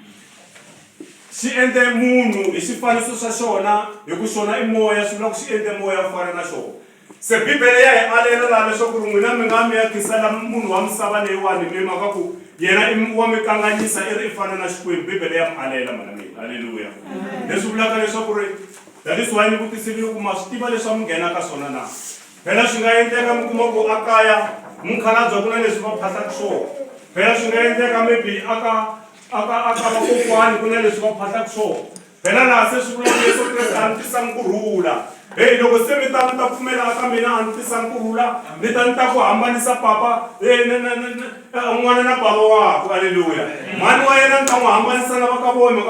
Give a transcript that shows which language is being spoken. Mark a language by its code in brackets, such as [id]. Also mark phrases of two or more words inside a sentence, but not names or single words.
[ts] xi endle munhu hi xifaniso xa xona hi ku xona i moya swi vula ku xi endle moya u fana na xona se Bibele ya hi alela laha leswaku ri n'wina mi nga mi ya khisela munhu wa misava leyiwani mi mhaka ku yena i wa mi kanganyisa i ri i fana na Xikwembu Bibele ya mi alela mana mina haleluya leswi vulaka leswaku ri [en] that is why [ts] ni vutisile ku ma swi tiva leswi va mi nghena ka swona na phela swi nga endleka mi kuma ku a kaya mukhalabye ku na leswi va phahlaka swona phela swi nga endleka maybe aka aka vakokwani ku na leswi va phahlaka swona phela laha se swi vula Yesu Kreste a ni tisa nkurhula hey loko se mi ta pfumela aka mina a ni tisa nkurhula ni ta ku hambanisa papa n'wana na bava wako haleluya mhani wa yena ni ta n'wi hambanisa na va ka vona mhaka